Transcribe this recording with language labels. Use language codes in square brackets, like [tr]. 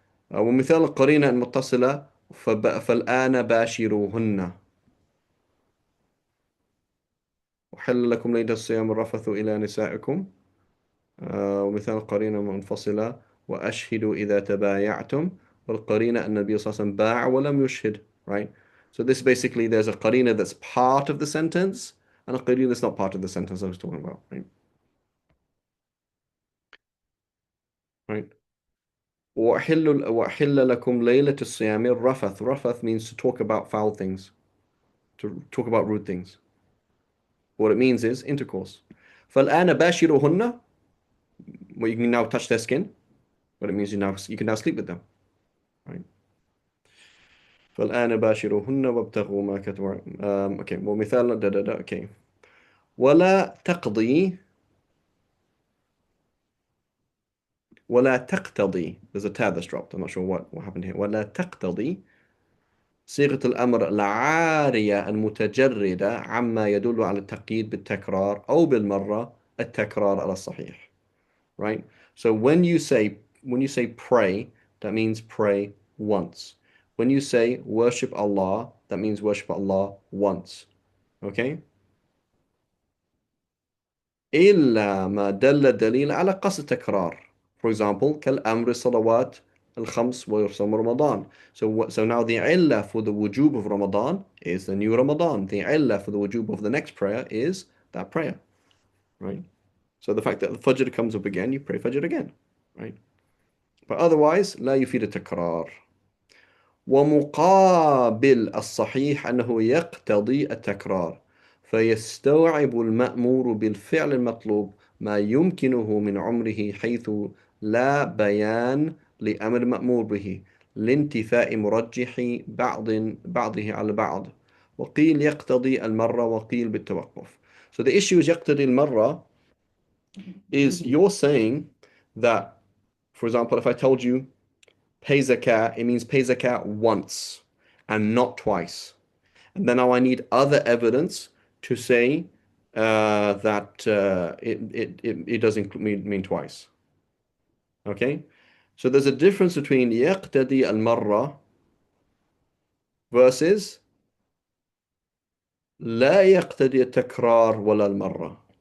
[ar] ومثال القرينة المتصلة فالآن باشروهن وحل لكم ليلة الصيام الرفث إلى نسائكم. ومثال قرينة منفصلة وأشهدوا إذا تبايعتم. والقرينة أن النبي صلى الله عليه وسلم باع ولم يشهد. [en] Right? So this basically, there's a qarina that's part of the sentence and a qarina that's not part of the sentence I was talking about. Right? Right? [ar] وأحل لكم ليلة الصيام الرفث. [en] Rafath means to talk about foul things, to talk about rude things. What it means is intercourse. [ar] فالآن باشروهن, [en] well, you can now touch their skin. What it means you can now sleep with them. Right? [ar] فالآن باشروهن وابتغوا ما كتب. [en] Okay, ومثال okay. [ar] ولا تقضي ولا تقتضي. [en] There's a tab that's dropped. I'm not sure what happened here. [ar] ولا تقتضي صيغة الأمر العارية المتجردة عما يدل على التقييد بالتكرار أو بالمرة التكرار على الصحيح. [en] Right? So when you say pray, that means pray once. When you say worship Allah, that means worship Allah once. Okay? [ar] إلا ما دل الدليل على قصد التكرار. [en] For example, [ar] كالأمر الصلوات الخمس وصوم رمضان. [en] So now the illah for the wujub of Ramadan is the new Ramadan. The illah for the wujub of the next prayer is that prayer. Right? So the fact that the Fajr comes up again, you pray Fajr again. Right? But otherwise, [ar] لا يفيد التكرار. ومقابل الصحيح أنه يقتضي التكرار فيستوعب المأمور بالفعل المطلوب ما يمكنه من عمره حيث لا بيان لأمر المأمور به لانتفاء مرجح بعضه على بعض وقيل يقتضي المرة وقيل بالتوقف. [en] So the issue is [ar] يقتضي المرة [en] is you're saying that, for example, if I told you pay zakat, it means pay zakat once and not twice. And then now I need other evidence to say that it doesn't mean twice. Okay? So there's a difference between [ar] يقتدي المرة [en] versus [ar] لا يقتدي التكرار ولا المرة.